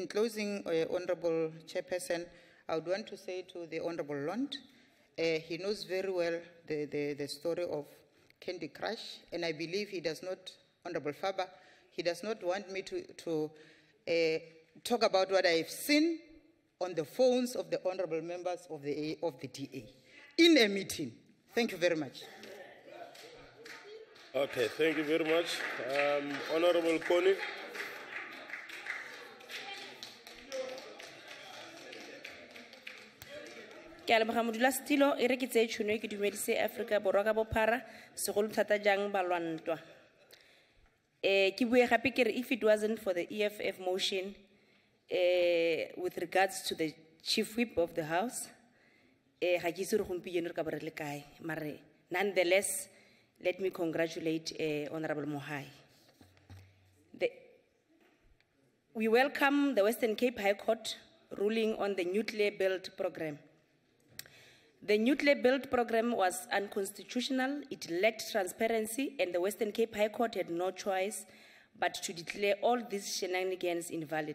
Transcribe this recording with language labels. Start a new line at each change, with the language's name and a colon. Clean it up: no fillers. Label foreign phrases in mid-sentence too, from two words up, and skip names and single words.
English: In closing, Honorable Chairperson, I would want to say to the Honorable Lund, he knows very well the story of Candy Crush, and I believe he does not, Honorable Faber, he does not want me to talk about what I've seen on the phones of the honorable members of the DA in a meeting. Thank you very much. Okay, thank you very much. Honorable Connie.
Tswana: Ke a leboga modulasetilo e re ke tseye tšhono e ke dumedise Afrika Borwa ka bophara segolo thata jang balwantwa. Ke bue gape ke re
English: if it wasn't for the EFF motion with regards to the chief whip of the house,
Tswana: ga ke itse re gompieno re ka bo re le kae, mare
English: nonetheless let me congratulate Honorable Mohai. We welcome the Western Cape High Court ruling on the nuclear build program. The nuclear build program was unconstitutional, it lacked transparency, and the Western Cape High Court had no choice but to declare all these shenanigans invalid.